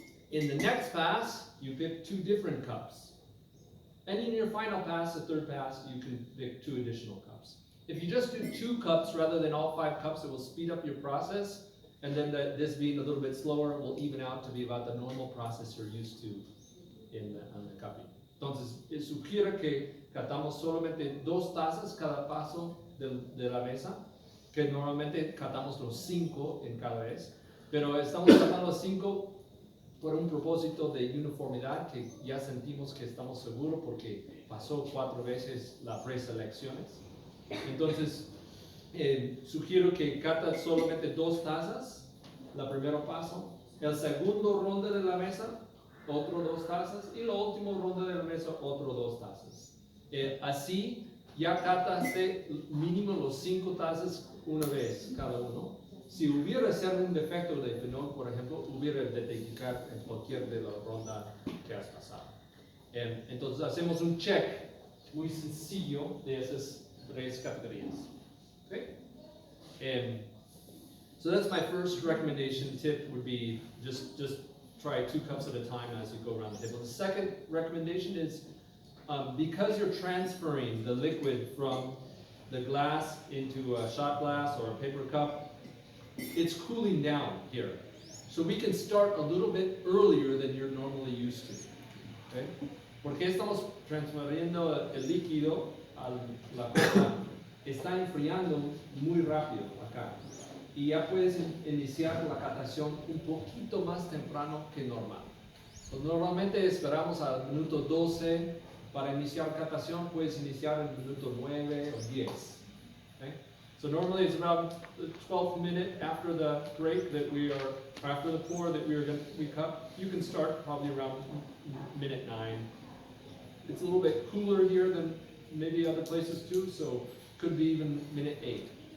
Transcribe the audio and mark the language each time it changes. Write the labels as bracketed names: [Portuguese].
[English] In the next pass, you pick 2 different cups. And in your final pass, the 3rd pass, you can pick 2 additional cups. If you just do 2 cups rather than all 5 cups, it will speed up your process, and then this being a little bit slower will even out to be about the normal process you're used to on the cupping. [Spanish] Entonces, sugiero que catamos solamente 2 tazas cada paso de la mesa, que normalmente catamos los 5 en cada vez, pero estamos catando los 5 por un propósito de uniformidad que ya sentimos que estamos seguros porque pasó 4 veces las preselecciones. Entonces, sugiero que cata solamente 2 tazas, la primera paso, el segundo ronda de la mesa, otro 2 tazas, y la última ronda de la eso, otro 2 tazas. Así ya cataste mínimo los 5 tazas una vez cada uno. Si hubiera ser un defecto de fenol, por ejemplo, hubiera detectar en cualquier de la ronda que has pasado. Entonces hacemos un check muy sencillo de esas 3 categorías. [English] Okay? So that's my first recommendation. Tip would be just try 2 cups at a time as you go around the table. The second recommendation is because you're transferring the liquid from the glass into a shot glass or a paper cup, it's cooling down here. So we can start a little bit earlier than you're normally used to. Okay? [Spanish] Porque estamos transfiriendo el líquido a la copa, está enfriando muy rápido acá. Y ya puedes iniciar la catación un poquito más temprano que normal. Pues normalmente esperamos al minuto 12 para iniciar catación, puedes iniciar en el minuto 9 o 10. [English] Okay? So normally it's around the 12th minute after the break that after the pour that we cut. You can start probably around minute 9. It's a little bit cooler here than maybe other places too, so could be even minute 8.